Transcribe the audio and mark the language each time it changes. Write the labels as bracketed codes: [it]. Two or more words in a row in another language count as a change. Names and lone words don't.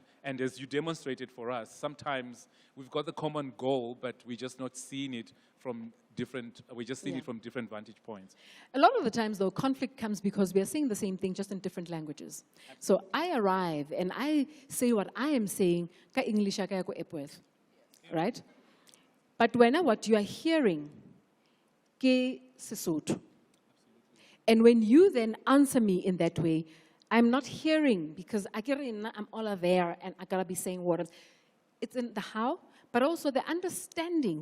[en] And as you demonstrated for us, sometimes we've got the common goal, but we're just not seeing it from different, we're just seeing it from different vantage points. A lot of the times, though, conflict comes because we are saying the same thing, just in different languages. So I arrive and I say what I am saying, [tn] ka English ka ya ko Epworth, [en] right? But what you are hearing, [tn] ke Sesotho. [en] And when you then answer me in that way, I'm not hearing, because I'm all there and I gotta be saying words. It's in the how, but also the understanding.